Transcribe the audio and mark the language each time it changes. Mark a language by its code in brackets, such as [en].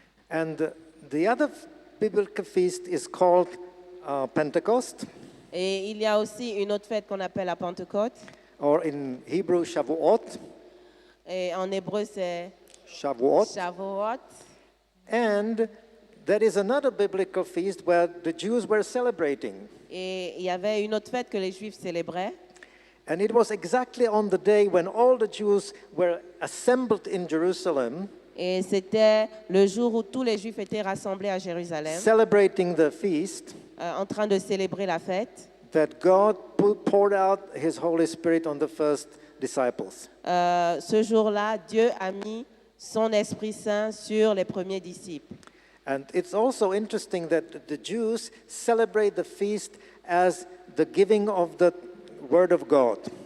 [en] And the other biblical feast is called Pentecost, [fr] Et il y a aussi une autre fête qu'on appelle la Pentecôte. [en] or in Hebrew Shavuot. [fr] Et en hébreu, c'est [he] Shavuot. Shavuot. [en] And there is another biblical feast where the Jews were celebrating. [fr] Et il y avait une autre fête que les Juifs célébraient. [en] And it was exactly on the day when all the Jews were assembled in Jerusalem, [fr] Et c'était le jour où tous les Juifs étaient rassemblés à Jérusalem, [en] celebrating the feast, [fr] en train de célébrer la fête. [en] that God poured out his Holy Spirit on the first disciples. [fr] Ce jour-là, Dieu a mis son Esprit Saint sur les premiers disciples. [en] And it's also interesting that the Jews celebrate the feast as the giving of the Word of God.